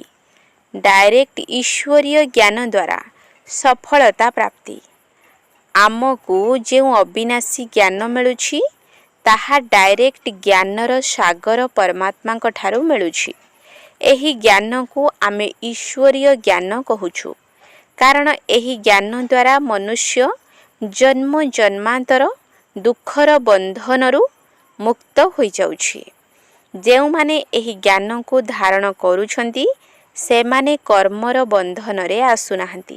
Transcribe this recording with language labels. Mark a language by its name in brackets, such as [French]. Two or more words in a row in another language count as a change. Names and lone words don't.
[Odia] ଡାଇରେକ୍ଟ ଈଶ୍ୱରୀୟ ଜ୍ଞାନ ଦ୍ୱାରା ସଫଳତା ପ୍ରାପ୍ତି। ଆମକୁ ଯେଉଁ ଅବିନାଶୀ ଜ୍ଞାନ ମିଳୁଛି ତାହା ଡାଇରେକ୍ଟ ଜ୍ଞାନର ସାଗର ପରମାତ୍ମା ଠାରୁ ମିଳୁଛି। ଏହି ଜ୍ଞାନକୁ ଆମେ ଈଶ୍ୱରୀୟ ଜ୍ଞାନ କହୁଛୁ। କାରଣ ଏହି ଜ୍ଞାନ ଦ୍ୱାରା ମନୁଷ୍ୟ ଜନ୍ମ ଜନ୍ମାନ୍ତର ଦୁଃଖର ବନ୍ଧନରୁ ମୁକ୍ତ ହୋଇଯାଉଛି। ଯେଉଁମାନେ ଏହି ଜ୍ଞାନକୁ ଧାରଣ କରୁଛନ୍ତି ସେମାନେ କର୍ମର ବନ୍ଧନରେ ଆସୁନାହାନ୍ତି।